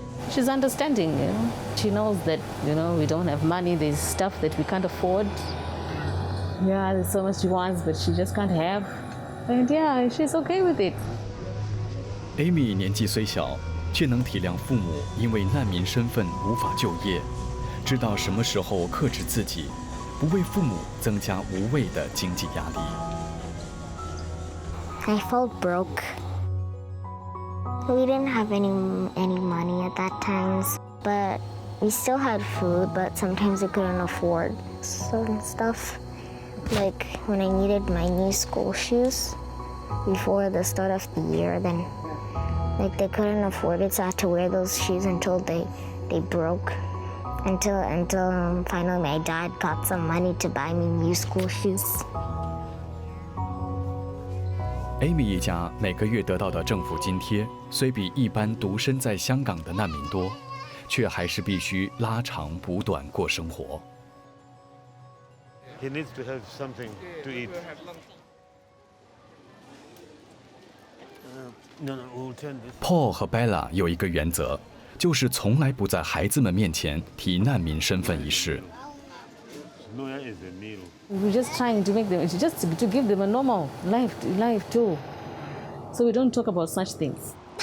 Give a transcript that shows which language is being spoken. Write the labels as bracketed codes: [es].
[en] she's understanding, you know. She knows that, you know, we don't have money, there's stuff that we can't afford. Yeah, there's so much she wants, but she just can't have. And yeah, she's okay with it. [zh] Amy 年纪虽小，却能体谅父母因为难民身份无法就业，知道什么时候克制自己，不为父母增加无谓的经济压力。 [en] I felt broke. We didn't have any money at that times, but we still had food, but sometimes we couldn't afford certain stuff. Like when I needed my new school shoes before the start of the year, then like they couldn't afford it, so I had to wear those shoes until they broke. Until finally my dad got some money to buy me new school shoes. [zh] Amy 一家每个月得到的政府津贴，虽比一般独身在香港的难民多，却还是必须拉长补短过生活。 [en] He needs to have something to eat. No, we'll turn this. [zh] Paul 和 Bella 有一个原则，就是从来不在孩子们面前提难民身份一事。 [en] Noya is a meal. We're just trying to make them, just to give them a normal life too. So we don't talk about such things.